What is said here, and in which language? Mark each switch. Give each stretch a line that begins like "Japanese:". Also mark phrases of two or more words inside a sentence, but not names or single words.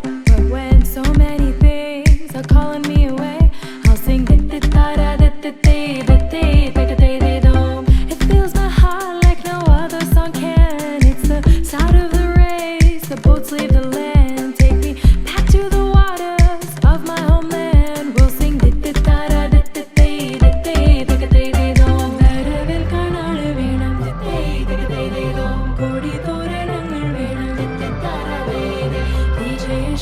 English: But when so many things are calling me away, I'll sing it fills my heart like no other song can. It's the sound of the race, the boats leave the land, take me back to the waters of my homeland. We'll sing
Malayalam: വരവിൽ കാണാള് വേണം കോടി തോരണങ്ങൾ വേണം DJ